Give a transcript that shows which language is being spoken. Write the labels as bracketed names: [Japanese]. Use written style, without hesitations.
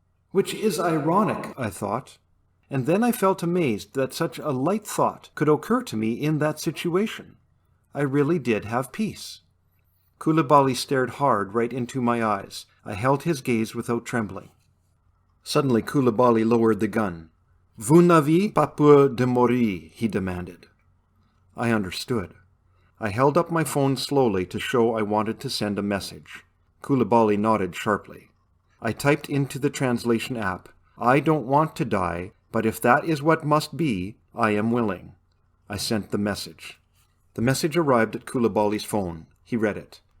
[English] Which is ironic, I thought. And then I felt amazed that such a light thought could occur to me in that situation. I really did have peace. Koulibaly stared hard right into my eyes. I held his gaze without trembling. Suddenly Coulibaly lowered the gun. [French] "Vous n'avez pas peur de mourir?" [English] he demanded. I understood. I held up my phone slowly to show I wanted to send a message. Coulibaly nodded sharply. I typed into the translation app, "I don't want to die, but if that is what must be, I am willing." I sent the message. The message arrived at Coulibaly's phone. He read it.